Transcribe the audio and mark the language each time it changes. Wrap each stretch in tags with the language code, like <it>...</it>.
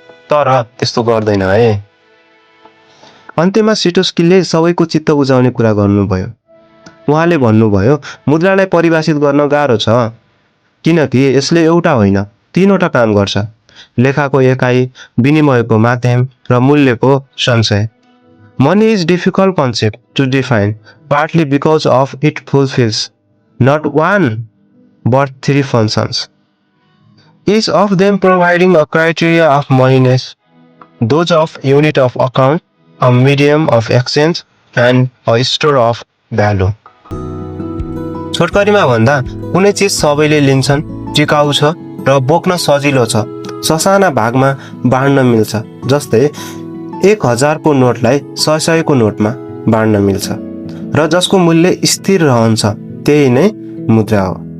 <ne>तर त्यस्तो गर्दैन है। अन्त्यमा सिटोस्कीले सबैको चित्त बुझाउने कुरा गर्नुभयो। उहाँले भन्नुभयो मुद्रालाई परिभाषित गर्न गाह्रो छ, किनकि यसले एउटा होइन तीनवटा काम गर्छ: लेखाको एकाइ, विनिमयको माध्यम र मूल्यको सञ्चय।</ne> <en>Money is difficult concept to define, partly because of it fulfills not one but three functions, each of them providing a criteria of moneyness, those of unit of account, a medium of exchange, and a store of value.</en> <ne>छोटकरीमा भन्दा कुनै चिज सबैले लिन्छन्, टिकाउ छ र बोक्न सजिलो छ, ससाना भागमा बाँड्न मिल्छ। जस्तै 1000 को नोटलाई 100 को नोटमा बाँड्न मिल्छ र जसको मूल्य स्थिर रहन्छ त्यही नै मुद्रा हो।</ne>